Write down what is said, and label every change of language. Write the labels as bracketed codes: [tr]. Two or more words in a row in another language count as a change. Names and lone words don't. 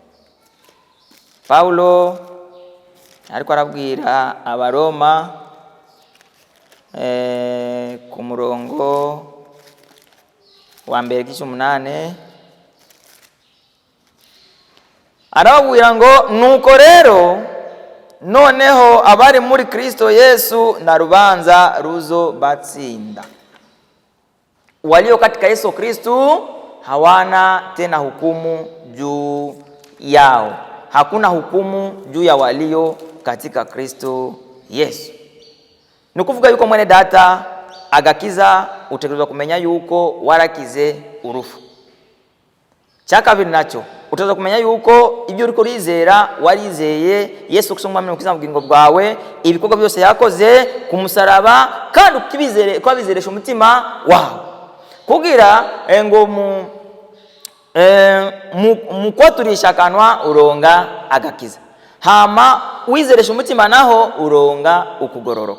[rn] Paulo ariko arabwira Abaroma ku murongo wa mbere g'8 arabwira ngo nuko rero noneho abari muri Kristo Yesu na rubanza ruzo batsinda. [sw] Walio katika Yesu Kristo hawana tena hukumu juu yao. Hakuna hukumu juu ya walio katika Kristo Yesu. [rn] Nukuvuga yuko mwene data agakiza utegerezwa kumenya yuko warakize urufu. Cyakabiri nacho utaza kumenya yuko ibyo uriko rizera warizeye Yesu Kristo mwami n'ukiza mu bugingo bwawe, ibikorwa byose yakoze ku musaraba, kandi ukibizere kwabizeresha umutima wawe kugira ngo mu kwaturisha akanwa uronga agakiza, hama wizeresha umutima naho uronga ukugororoka.